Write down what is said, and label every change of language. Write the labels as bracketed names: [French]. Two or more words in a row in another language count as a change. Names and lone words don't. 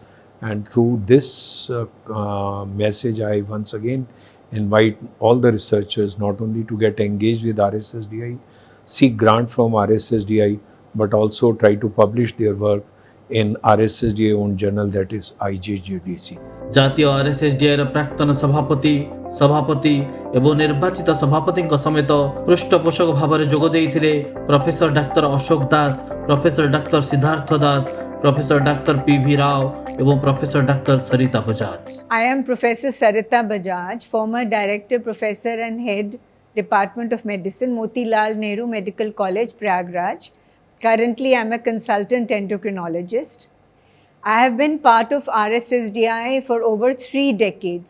[English] And through this message, I once again invite all the researchers not only to get engaged with RSSDI, seek grant from RSSDI, but also try to publish their work in RSSDI own journal, that is IJGDC. [Odia] ଜାତୀୟ ଆର୍ଏସ୍ଏସ୍ଡିଆଇର ପ୍ରାକ୍ତନ ସଭାପତି ସଭାପତି ଏବଂ ନିର୍ବାଚିତ ସଭାପତିଙ୍କ ସମେତ ପୃଷ୍ଠପୋଷକ ଭାବରେ ଯୋଗ ଦେଇଥିଲେ ପ୍ରଫେସର ଡାକ୍ତର ଅଶୋକ ଦାସ, ପ୍ରଫେସର ଡାକ୍ତର ସିଦ୍ଧାର୍ଥ ଦାସ, ପ୍ରଫେସର ଡାକ୍ତର ପିଭି ରାଓ ଏବଂ ପ୍ରଫେସର ଡାକ୍ତର ସରିତା ବଜାଜ। [English] I am Professor Sarita Bajaj, former Director, Professor and Head, Department of Medicine, Motilal Nehru Medical College, Prayagraj. Currently, I am a consultant endocrinologist. I have been part of RSSDI for over 3 decades.